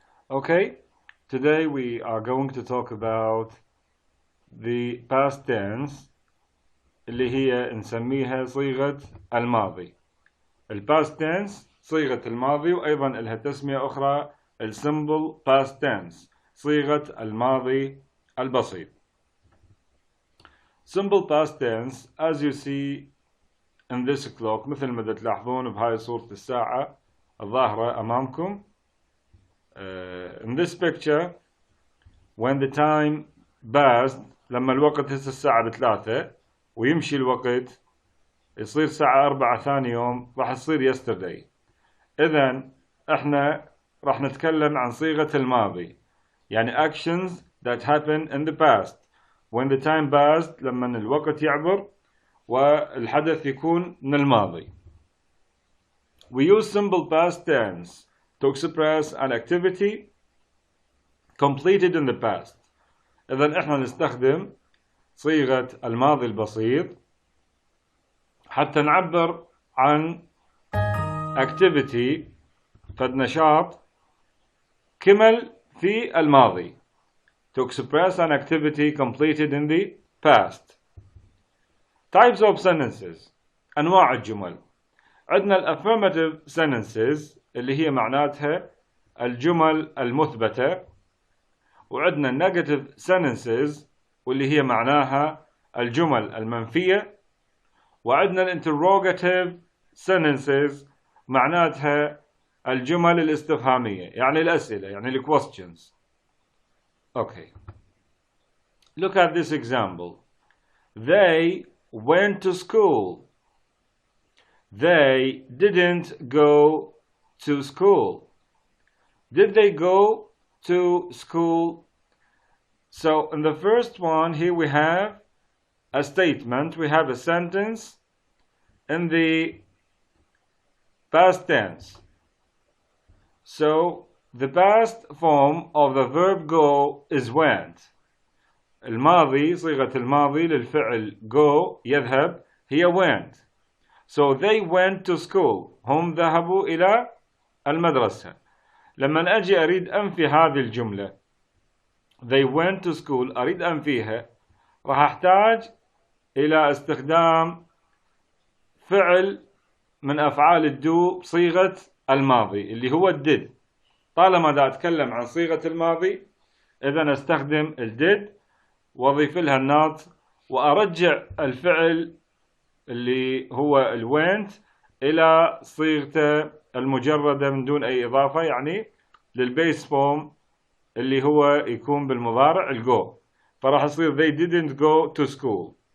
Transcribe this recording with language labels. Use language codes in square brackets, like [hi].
[en] Okay, today we are going to talk about the past tense [ar] اللي هي نسميها صيغة الماضي. past tense صيغة الماضي، وأيضا لها تسمية أخرى [en] simple past tense [ar] صيغة الماضي البسيط. [en] Simple past tense as you see in this clock، [ar] مثل ما تلاحظون بهاي صورة الساعة الظاهرة أمامكم. [en] In this picture, when the time passed، [ar] لما الوقت هسه الساعة 3 ويمشي الوقت يصير الساعة 4 ثاني يوم راح تصير yesterday. إذن احنا راح نتكلم عن صيغة الماضي، يعني [en] actions that happened in the past when the time passed، [ar] لما الوقت يعبر والحدث يكون من الماضي. [en] We use simple past tense to express an activity completed in the past. [ar] إذن احنا نستخدم صيغة الماضي البسيط حتى نعبر عن activity، فد نشاط كمل في الماضي. [en] To express an activity completed in the past. Types of sentences، [ar] أنواع الجمل. عندنا [en] affirmative sentences [ar] اللي هي معناتها الجمل المثبتة، وعندنا [en] negative sentences [ar] واللي هي معناها الجمل المنفية، وعندنا [en] interrogative sentences [ar] معناتها الجمل الاستفهامية، يعني الأسئلة، يعني questions. [en] Okay. Look at this example. They went to school. They didn't go to school. Did they go to school? So in the first one here we have a statement, we have a sentence in the past tense. So the past form of the verb go is went. [ar] الماضي، صيغة الماضي للفعل go يذهب هي went. [en] So they went to school، [ar] هم ذهبوا إلى المدرسة. لما أجي أريد أنفي هذه الجملة [en] they went to school، [ar] أريد أنفيها، راح أحتاج إلى استخدام فعل من أفعال الدو بصيغة الماضي اللي هو did. طالما دا أتكلم عن صيغة الماضي إذا أستخدم did وأضيف لها الناط وأرجع الفعل اللي هو went إلى صيغته المجردة من دون أي إضافة، يعني للبيس فورم اللي هو يكون بالمضارع go. فراح يصير [en] they didn't go to school.